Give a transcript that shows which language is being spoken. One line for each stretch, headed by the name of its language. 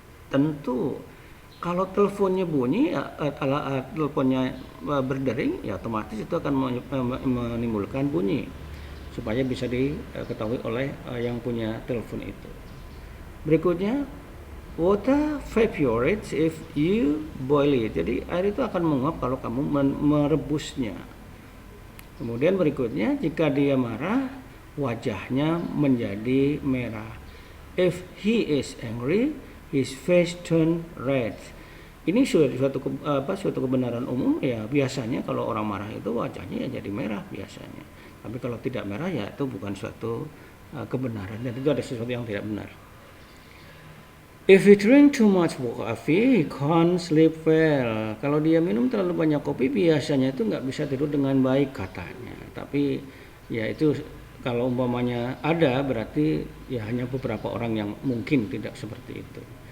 Indonesian: Tentu kalau teleponnya bunyi, teleponnya berdering, ya otomatis itu akan menimbulkan bunyi supaya bisa diketahui oleh yang punya telepon itu. Berikutnya,
English: water evaporates if you boil it.
Indonesian: Jadi air itu akan menguap kalau kamu merebusnya. Kemudian berikutnya, jika dia marah, wajahnya menjadi merah.
English: If he is angry, his face turn red.
Indonesian: Ini suatu kebenaran umum ya. Biasanya kalau orang marah itu wajahnya ya jadi merah biasanya. Tapi kalau tidak merah ya itu bukan suatu kebenaran, dan itu ada sesuatu yang tidak benar.
English: If he drink too much coffee, he can't sleep well.
Indonesian: Kalau dia minum terlalu banyak kopi, biasanya itu nggak bisa tidur dengan baik katanya. Tapi ya itu kalau umpamanya ada, berarti ya hanya beberapa orang yang mungkin tidak seperti itu.